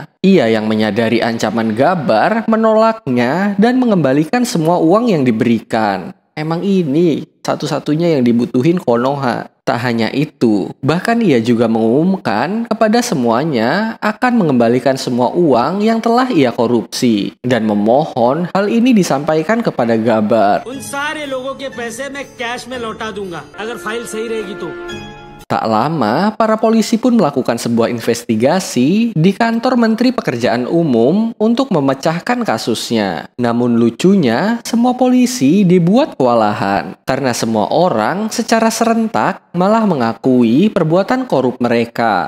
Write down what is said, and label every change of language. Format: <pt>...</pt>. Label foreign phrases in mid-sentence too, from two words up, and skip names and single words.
<id>Ia yang menyadari ancaman Gabar menolaknya dan mengembalikan semua uang yang diberikan. Emang ini satu-satunya yang dibutuhin Konoha. Tak hanya itu, bahkan ia juga mengumumkan kepada semuanya akan mengembalikan semua uang yang telah ia korupsi dan memohon hal ini disampaikan kepada Gabar.</id> <hi>उन सारे लोगों के पैसे मैं कैश में लौटा दूंगा अगर फाइल सही रहेगी तो.</hi> <id>Tak lama, para polisi pun melakukan sebuah investigasi di kantor Menteri Pekerjaan Umum untuk memecahkan kasusnya. Namun lucunya, semua polisi dibuat kewalahan karena semua orang secara serentak malah mengakui perbuatan korup mereka.</id>